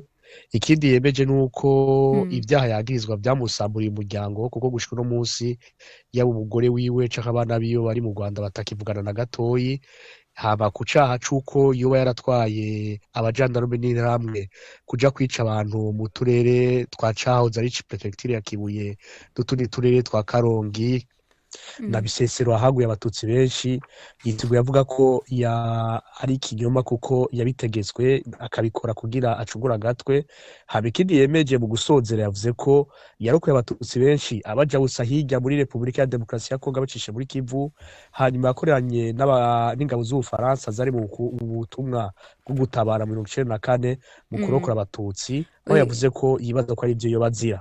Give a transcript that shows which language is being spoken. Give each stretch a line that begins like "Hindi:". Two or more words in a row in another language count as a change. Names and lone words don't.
Rundi: Ikindi yemeje nuko ibyaha yagirizwa byamusamburiye umuryango, kuko gushika no munsi yaba umugore wiwe canke abana biyo bari mu Rwanda batakivugana na gatoyi. Haba ku caha c'uko yoba yaratwaye abajandarume n'intambwe kuja kwica abantu mu turere twa Cahoze ari prefecture ya Kibuye n'utundi turere twa Karongi na Bisesero haguye abatutsi benshi, yiteguye avuga ko ari ikinyoma kuko yabitegetswe akabikora kugira acugura agatwe. Haba ikindi yemeje mu gusozera, yavuze ko yarokoye abatutsi benshi abaja gusa hirya muri Repubulika ya Demokarasi ya Kongo bacishe muri Kivu, hanyuma yakoranye n'ingabo z'Ubufaransa zari mu butumwa bwo gutabara mu 1994 mu kurokora abatutsi, aho yavuze ko yibaza ko ari ibyo yobazira.